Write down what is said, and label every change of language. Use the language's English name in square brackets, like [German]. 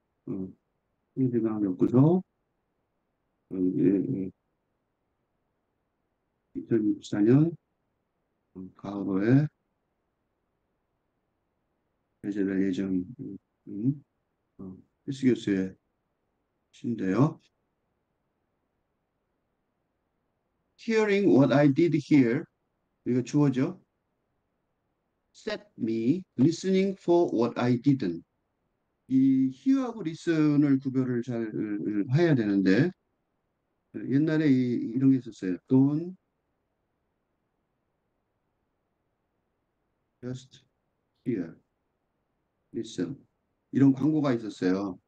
[Korean] 어, 상징학 연구소, 2024년 가을호에 배제될 예정인, 힉스 교수의 시인데요. [English] Hearing what I did here, [Korean] 이거 주어죠. [English] Set me listening for what I didn't. [Korean] 이 hear하고 listen을 구별을 잘 해야 되는데 옛날에 이런 게 있었어요. [English] Don't just hear, listen. [Korean] 이런 광고가 있었어요.